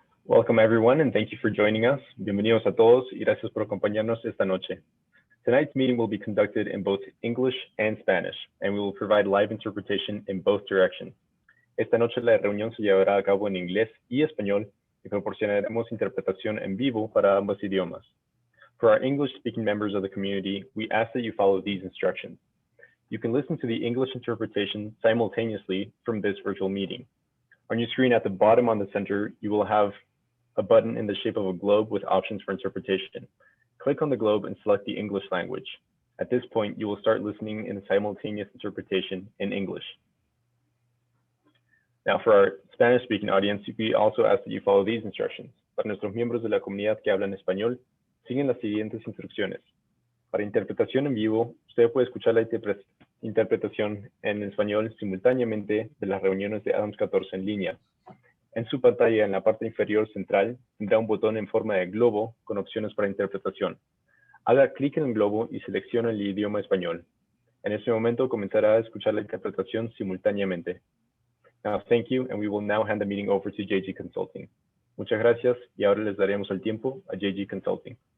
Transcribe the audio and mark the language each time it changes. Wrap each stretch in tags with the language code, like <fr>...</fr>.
<en>Welcome everyone and thank you for joining us.</en> <es>Bienvenidos a todos y gracias por acompañarnos esta noche.</es> <en>Tonight's meeting will be conducted in both English and Spanish, and we will provide live interpretation in both directions.</en> <es>Esta noche la reunión se llevará a cabo en inglés y español y proporcionaremos interpretación en vivo para ambos idiomas.</es> <en>For our English-speaking members of the community, we ask that you follow these instructions. You can listen to the English interpretation simultaneously from this virtual meeting. On your screen at the bottom on the center, you will have a button in the shape of a globe with options for interpretation. Click on the globe and select the English language. At this point, you will start listening in the simultaneous interpretation in English. Now, for our Spanish-speaking audience, we also ask that you follow these instructions.</en> <es>Para nuestros miembros de la comunidad que hablan español, siguen las siguientes instrucciones. Para interpretación en vivo, usted puede escuchar la interpretación en español simultáneamente de las reuniones de Adams 14 en línea. En su pantalla, en la parte inferior central, tendrá un botón en forma de globo con opciones para interpretación. Haga clic en el globo y seleccione el idioma español. En este momento comenzará a escuchar la interpretación simultáneamente.</es> <en>Now, thank you, and we will now hand the meeting over to JG Consulting.</en> <es>Muchas gracias, y ahora les daremos el tiempo a JG Consulting.</es>